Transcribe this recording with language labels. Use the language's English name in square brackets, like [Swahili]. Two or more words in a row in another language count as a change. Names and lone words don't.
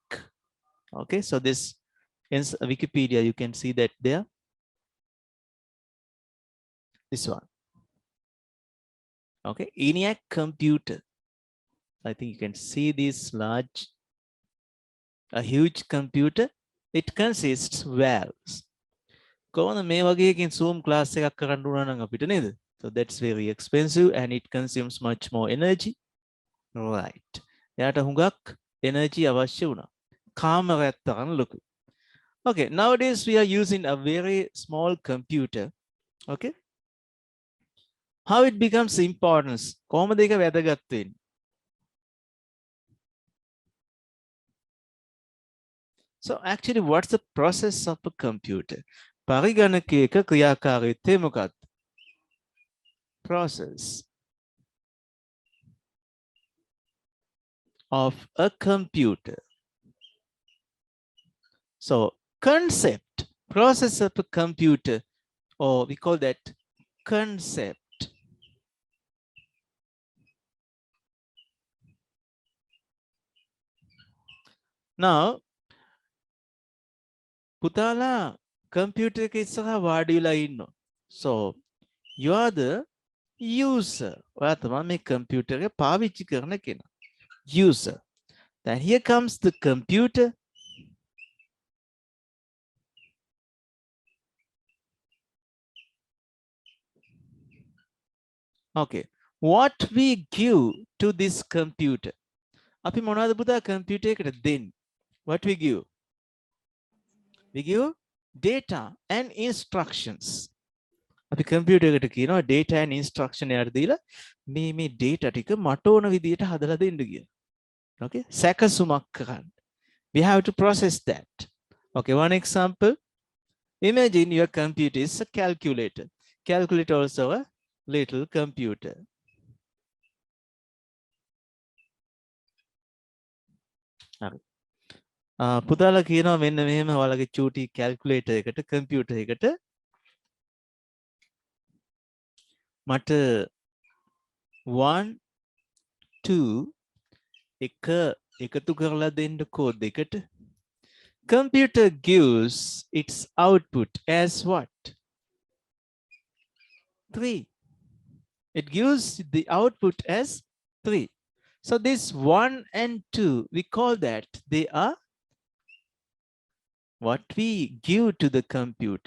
[English] Okay, so this in Wikipedia, you can see that there. This one. Okay, ENIAC computer. I think you can see this large, a huge computer. It consists valves. [Sinhala] කොහොමද මේ වගේ එකකින් Zoom class එකක් කරන්න උනා නම් අපිට නේද? [English] So that's very expensive and it consumes much more energy. Right. [Sinhala] එයාට හුඟක් energy අවශ්‍ය වුණා. කාමරයක් තරම් ලොකුයි. [English] Okay, nowadays we are using a very small computer. Okay. How it becomes importance? [Sinhala] කොහොමද ඒක වැදගත් වෙන්නේ? [English] So actually, what's the process of a computer? [Sinhala] පරිගණකයක ක්‍රියාකාරීත්වය මොකක්ද? [English] Process of a computer. So concept, process of a computer, or we call that concept. Now, [Sinhala] පුතාලා computer එක ඉස්සරහා වාඩි වෙලා ඉන්නවා. [English] So you are the user. [Sinhala] ඔයා තමයි මේ computer එක පාවිච්චි කරන කෙනා. [English] User. Then here comes the computer. Okay. What we give to this computer? [Sinhala] අපි මොනවද පුතා computer එකට දෙන්නේ? [English] What we give? We give data and instructions. [Sinhala] අපි computer එකට කියනවා [English] data and instruction [Sinhala] එකට දීලා මේ data ටික මට ඕන විදියට හදලා දෙන්න කියලා. Okay? සැකසුමක් කරන්න. [English] We have to process that. Okay, one example. Imagine your computer is a calculator. Calculator also a little computer. Okay. [Sinhala] පුතාලා කියනවා මෙන්න මෙහෙම ඔයාලගේ චූටි calculator එකට computer එකට මට 1 2 එකතු කරලා දෙන්න කෝඩ් එකට. [English] Computer gives its output as what? 3. It gives the output as 3. So this 1 and 2, we call that they are what we give to the computer.